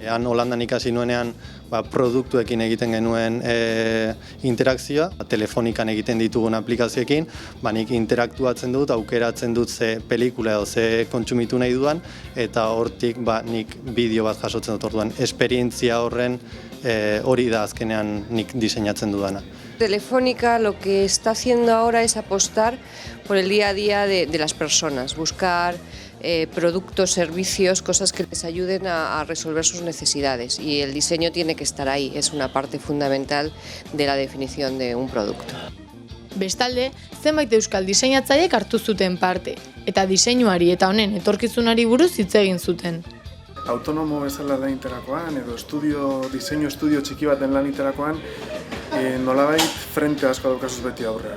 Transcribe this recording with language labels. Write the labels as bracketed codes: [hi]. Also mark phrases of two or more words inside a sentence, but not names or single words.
[eu] Han Holandan ikasi nuenean produktuekin egiten genuen interakzioa, Telefonikan egiten ditugun aplikazioekin, nik interaktuatzen dut, aukeratzen dut ze pelikula edo ze kontsumitu nahi dudan, eta hortik nik bideo bat jasotzen dut orduan. Esperientzia horren hori da azkenean nik diseinatzen dudana. [es] Telefónica lo que está haciendo ahora es apostar por el día a día de las personas, buscar productos, servicios, cosas que les ayuden a resolver sus necesidades, y el diseño tiene que estar ahí, es una parte fundamental de la definición de un producto. [eu] Bestalde, zenbait euskal diseinatzailek hartu zuten parte, eta diseinuari eta honen etorkizunari buruz hitz egin zuten. Autonomo bezala lan iterakoan, edo diseinu estudio txiki baten lan iterakoan, nolabait frente asko daukazuz beti aurrean.